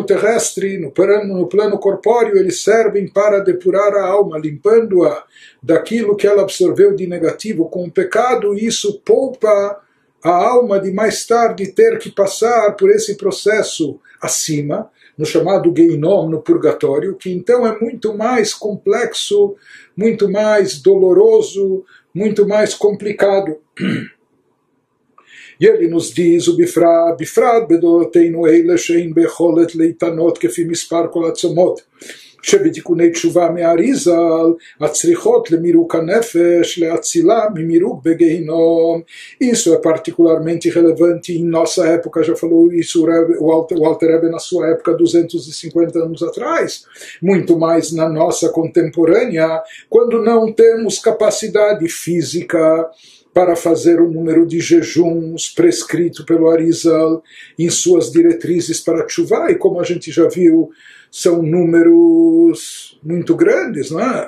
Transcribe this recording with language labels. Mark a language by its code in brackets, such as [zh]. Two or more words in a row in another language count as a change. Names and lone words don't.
[pt] terrestre, no plano corpóreo, eles servem para depurar a alma, limpando-a daquilo que ela absorveu de negativo com o pecado, e isso poupa a alma de mais tarde ter que passar por esse processo acima, no chamado Geinom, no purgatório, que então é muito mais complexo, muito mais doloroso, muito mais complicado. E ele nos diz, o [he] בפרט בדורותינו אלה שאין בכח להתענות כפי מספר כל הצומות, שבתיקוני תשובה מהאריזל, הצריכות למירוק הנפש, להצילה ממירוק בגיהינום. [pt] Isso é particularmente relevante em nossa época, já falou isso o Alter Rebbe na sua época, 250 anos atrás, muito mais na nossa contemporânea, quando não temos capacidade física para fazer o número de jejuns prescrito pelo Arizal em suas diretrizes para Tchuvá, e como a gente já viu, são números muito grandes, não é?